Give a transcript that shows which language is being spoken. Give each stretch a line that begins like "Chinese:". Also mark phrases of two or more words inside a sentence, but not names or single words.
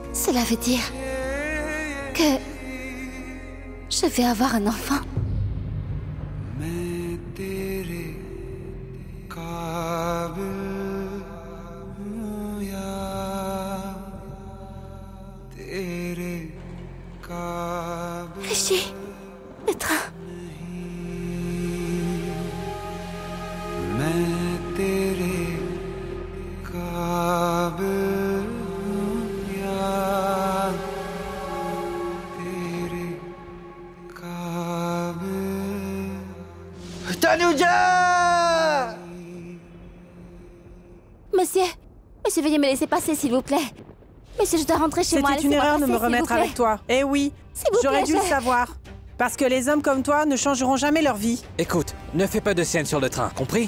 French: Cela veut dire que je vais avoir un enfant.
Hindi: मैं तेरे काबिल हूँ या तेरे काबिल
French: Rishi, le train.
Hindi: मैं तेरे काबिल हूँ या तेरे काबिल
French: Tanuja! Monsieur, monsieur, veuillez me laisser passer, s'il vous plaît. Monsieur, je dois rentrer chez moi. C'était une laissez-moi erreur de passer, me s'il vous remettre plaît. avec toi. Eh oui, S'il vous j'aurais plaît, dû le savoir. Parce que les hommes comme toi ne changeront jamais leur vie. Écoute, ne fais pas de scène sur le train, compris?